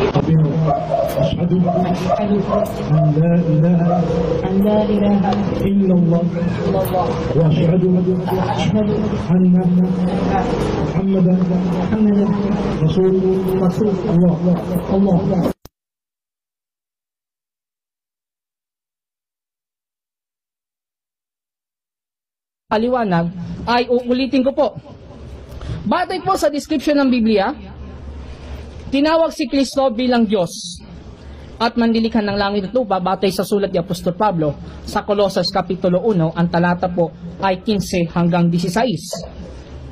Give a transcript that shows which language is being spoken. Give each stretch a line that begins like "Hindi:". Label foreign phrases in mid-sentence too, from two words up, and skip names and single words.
Filipino: sabi mo,
Arabic: أشهد أن لا إله إلا الله وأشهد أن محمدا رسول الله.
Filipino: Paliwanag ay uulitin ko po. Batay po sa description ng Biblia, tinawag si Kristo bilang Diyos at manlilikha ng langit at lupa batay sa sulat ni Apostol Pablo sa Colosas Kapitulo 1, ang talata po ay 15 hanggang 16.